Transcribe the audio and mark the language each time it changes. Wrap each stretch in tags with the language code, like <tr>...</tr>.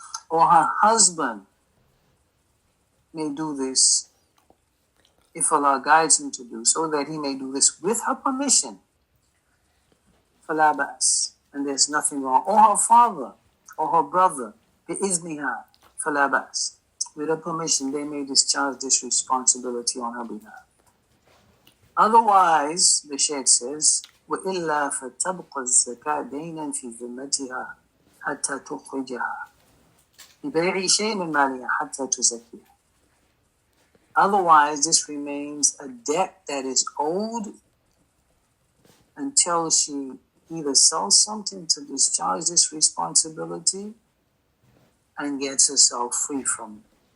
<en>Or her husband may do this if Allah guides him to do so, that he may do this with her permission.</en> <ar>فَلَا بَأْسٍ.</ar> <en>And there's nothing wrong. Or her father, or her brother,</en> <ar>بِإِذْنِهَا فَلَا بَأْسٍ.</ar> <en>With her permission, they may discharge this responsibility on her behalf. Otherwise, the Sheikh says,</en> <ar>وَإِلَّا فَتَبْقَ الزَّكَاةُ دَيْنًا فِي ذِمَّتِهَا حَتَّى تُخْرِجَهَا بِبَيْعِ شَيْءٍ مِنْ مَالِهَا حَتَّى تُزَكِّيهَا.</ar> <en>Otherwise, this remains a debt that is owed until she either sells something to discharge this responsibility and gets herself free from it.</en>